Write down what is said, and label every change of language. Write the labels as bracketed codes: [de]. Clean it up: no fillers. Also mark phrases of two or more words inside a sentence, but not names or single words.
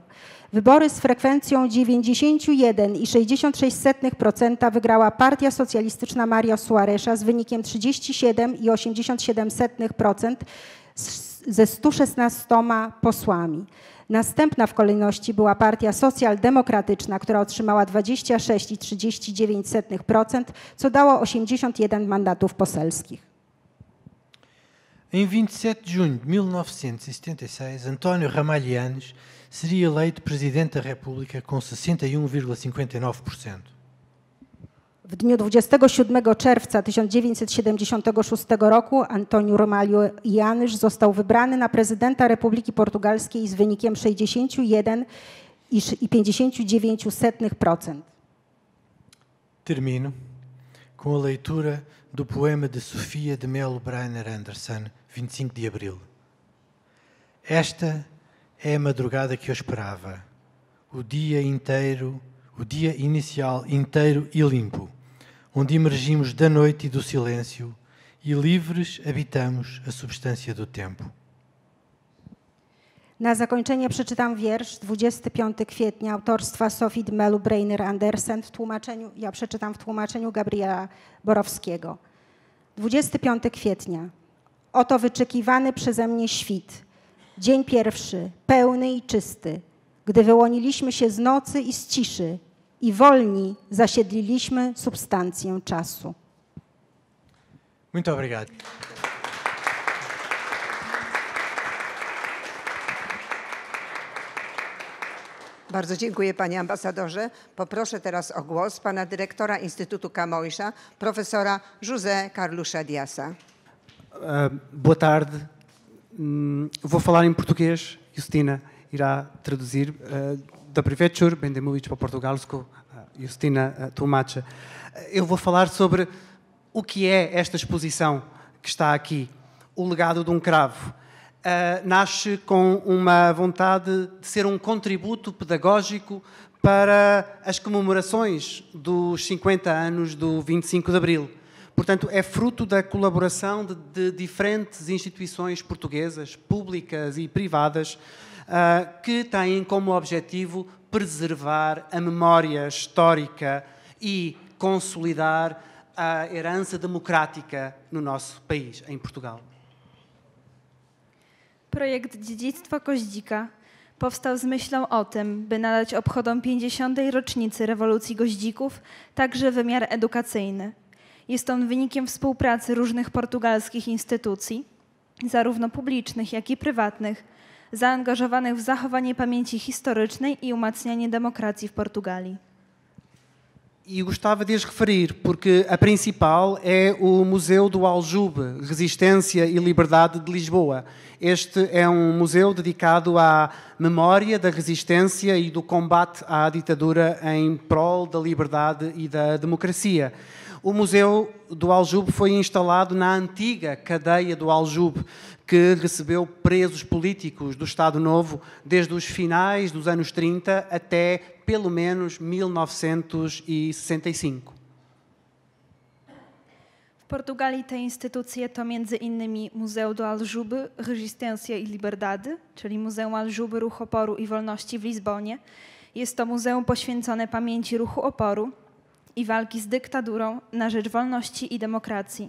[pl] Wybory z frekwencją 91,66% wygrała Partia Socjalistyczna Mário Soaresa z wynikiem 37,87% ze 116 posłami. Następna w kolejności była Partia Socjaldemokratyczna, która otrzymała 26,39%, co dało 81 mandatów poselskich. [pt] Em 27 de junho de 1976, António Ramalhianes seria eleito Presidente da República com 61,59%. [pl] W dniu 27 czerwca 1976 roku Antônio Ramalho Eanes został wybrany na prezydenta Republiki Portugalskiej z wynikiem 61,59%. [pt] Termino com a leitura do poema de Sofia de Melo Brainer Anderson, 25 de abril. Esta é a madrugada que eu esperava, o dia inicial inteiro e limpo, onde emergimos da noite e do silêncio e livres habitamos a substância do tempo. [pl] Na zakończenie przeczytam wiersz 25 kwietnia autorstwa Sofii de Melo Brainer Anderson ja przeczytam w tłumaczeniu Gabriela Borowskiego. 25 kwietnia. Oto wyczekiwany przeze mnie świt. Dzień pierwszy, pełny i czysty, gdy wyłoniliśmy się z nocy i z ciszy i wolni zasiedliliśmy substancję czasu. [pt] Muito obrigado. [pl] Bardzo dziękuję, panie ambasadorze. Poproszę teraz o głos pana dyrektora Instytutu Camõesa, professora José Carlucha Diassa. [pt] Boa tarde. Vou falar em português. Justina irá traduzir. [pl] Dobry wieczór. Będę mówić po portugalsku. Justina tłumaczy. [pt] Eu vou falar sobre o que é esta exposição que está aqui, o legado de um cravo. Nasce com uma vontade de ser um contributo pedagógico para as comemorações dos 50 anos do 25 de Abril. Portanto, é fruto da colaboração de diferentes instituições portuguesas, públicas e privadas, que têm como objetivo preservar a memória histórica e consolidar a herança democrática no nosso país, em Portugal. [pl] Projekt Dziedzictwo Goździka powstał z myślą o tym, by nadać obchodom 50. rocznicy rewolucji goździków także wymiar edukacyjny. Jest on wynikiem współpracy różnych portugalskich instytucji, zarówno publicznych, jak i prywatnych, zaangażowanych w zachowanie pamięci historycznej i umacnianie demokracji w Portugalii. [pt] E gostava de as referir, porque a principal é o Museu do Aljube, Resistência e Liberdade de Lisboa. Este é museu dedicado à memória da resistência e do combate à ditadura em prol da liberdade e da democracia. O Museu do Aljube foi instalado na antiga cadeia do Aljube, que recebeu presos políticos do Estado Novo desde os finais dos anos 30 até pelo menos 1965. [pl] W Portugalii te instytucje to między innymi Museu do Aljube, Resistência e Liberdade, czyli Muzeum Aljube, Ruch Oporu i Wolności w Lizbonie. Jest to muzeum poświęcone pamięci ruchu oporu i walki z dyktadurą na rzecz wolności i demokracji.